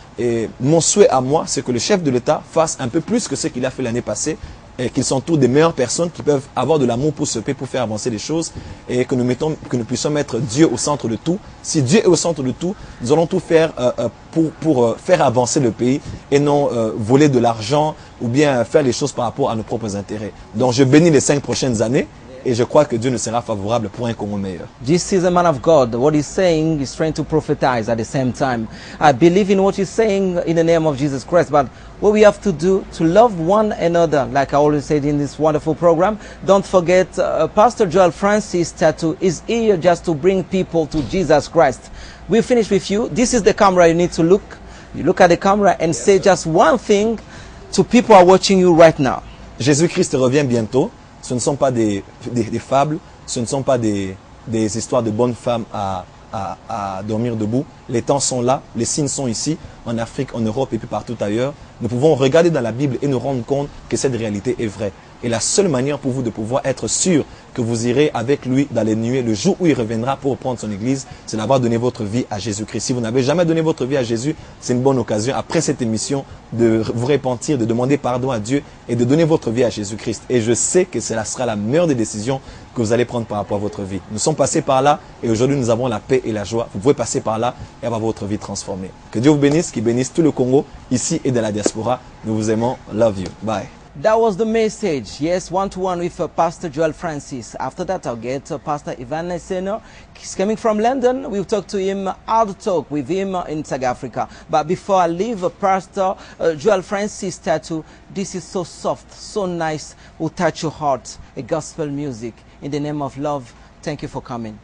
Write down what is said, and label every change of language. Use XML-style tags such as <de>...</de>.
<fr>Et mon souhait à moi, c'est que le chef de l'État fasse un peu plus que ce qu'il a fait l'année passée et qu'il s'entoure des meilleures personnes qui peuvent avoir de l'amour pour ce pays, pour faire avancer les choses et que nous puissions mettre Dieu au centre de tout. Si Dieu est au centre de tout, nous allons tout faire pour faire avancer le pays et non voler de l'argent ou bien faire les choses par rapport à nos propres intérêts. Donc je bénis les 5 prochaines années. Et je crois que Dieu nous sera favorable pour un Congo meilleur.</fr> <en>This is a man of God. What he's saying is trying to prophesize at the same time. I believe in what he's saying in the name of Jesus Christ. But what we have to do to love one another, like I always said in this wonderful program, don't forget Pastor Joel Francis Tattoo is here just to bring people to Jesus Christ. We'll finish with you. This is the camera you need to look. You look at the camera and say just one thing to people who are watching you right now.</en> <fr>Jésus-Christ revient bientôt. Ce ne sont pas des fables, ce ne sont pas des histoires de bonnes femmes à dormir debout. Les temps sont là, les signes sont ici, en Afrique, en Europe et puis partout ailleurs. Nous pouvons regarder dans la Bible et nous rendre compte que cette réalité est vraie. Et la seule manière pour vous de pouvoir être sûr que vous irez avec lui dans les nuées le jour où il reviendra pour reprendre son église, c'est d'avoir donné votre vie à Jésus-Christ. Si vous n'avez jamais donné votre vie à Jésus, c'est une bonne occasion, après cette émission, de vous repentir, de demander pardon à Dieu et de donner votre vie à Jésus-Christ. Et je sais que cela sera la meilleure des décisions que vous allez prendre par rapport à votre vie. Nous sommes passés par là et aujourd'hui nous avons la paix et la joie. Vous pouvez passer par là et avoir votre vie transformée. Que Dieu vous bénisse, qu'il bénisse tout le Congo, ici et dans la diaspora. Nous vous aimons. Love you. Bye.</fr> <en>That was the message. Yes, one-to-one with Pastor Joel Francis. After that, I'll get Pastor Ivan Neseno. He's coming from London. We'll talk to him, how to talk with him in South Africa. But before I leave, Pastor Joel Francis Tattoo, this is so soft, so nice, will touch your heart. A gospel music in the name of love. Thank you for coming.</en>